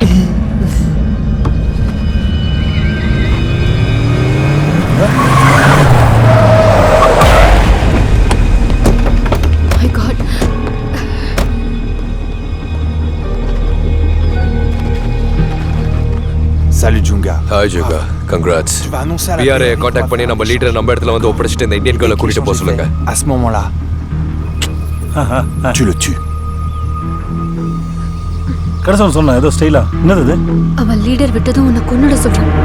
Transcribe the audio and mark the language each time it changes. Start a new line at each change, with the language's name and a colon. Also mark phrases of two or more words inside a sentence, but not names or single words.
English: My God.
French: Salut Junga.
English: Hi Junga, congrats.
French: Tu vas annoncer à la
Tamil: PRA கான்டாக்ட் பண்ணி நம்ம லீடர் நம்ம இடத்துல வந்து ஒப்படைச்சிட்டு இந்த
English: Indian girl
Tamil: கூட்டிட்டு போக சொல்லுங்க.
French: À ce moment-là, tu le tues.
Tamil: கடைசி சொன்ன ஏதோ ஸ்டைலா என்னது இது? அவன் லீடர் விட்டதும் உன்னை கொன்னுட சொல்றான்.